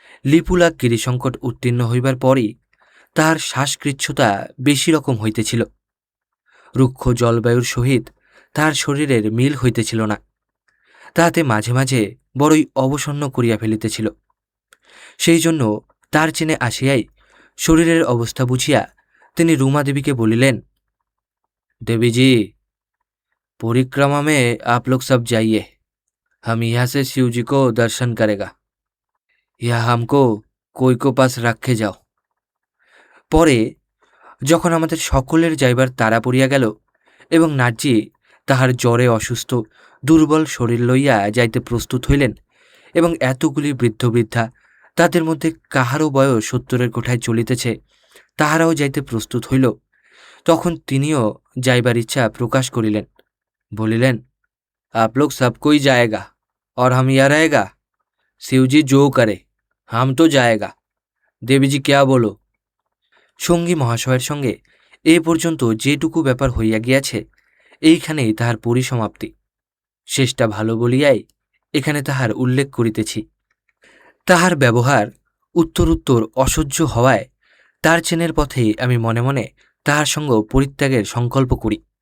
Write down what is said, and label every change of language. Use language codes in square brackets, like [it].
[bn] লিপুলাক গিরিসংকট উত্তীর্ণ হইবার পরই তাহার শ্বাসকৃচ্ছতা বেশি রকম হইতেছিল। রুক্ষ জলবায়ুর সহিত তাহার শরীরের মিল হইতেছিল না। তাহাতে মাঝে মাঝে বড়ই অবসন্ন করিয়া ফেলিতেছিল। সেই জন্য তার চেনে আসিয়াই শরীরের অবস্থা বুঝিয়া তিনি রুমা দেবীকে বলিলেন, দেবীজি, [hi] परिक्रमा में आप लोग सब जाइए, हम यहाँ से शिव जी को दर्शन करेगा, या हमको कोई को पास रखे जाओ। [bn] পরে যখন আমাদের সকলের যাইবার তাড়া পড়িয়া গেল এবং নাজি তাহার জ্বরে অসুস্থ দুর্বল শরীর লইয়া যাইতে প্রস্তুত হইলেন এবং এতগুলি বৃদ্ধ বৃদ্ধা, তাদের মধ্যে কাহারও বয়স 70-এর কোঠায় চলিতেছে, তাহারাও যাইতে প্রস্তুত হইল, তখন তিনিও যাইবার ইচ্ছা প্রকাশ করিলেন। বলিলেন, [hi] आप लोग सब कोई जाएगा और हम यहाँ रहेगा, शिव जी जो करे हम तो जाएगा, देवी जी क्या बोलो। [bn] সঙ্গী মহাশয়ের সঙ্গে এ পর্যন্ত যেটুকু ব্যাপার হইয়া গিয়াছে, এইখানেই তাহার পরিসমাপ্তি। শেষটা ভালো বলিয়াই এখানে তাহার উল্লেখ করিতেছি। তাহার ব্যবহার উত্তরোত্তর অসহ্য হওয়ায় তার চেনের পথেই আমি মনে মনে তাহার সঙ্গ পরিত্যাগের সংকল্প করি।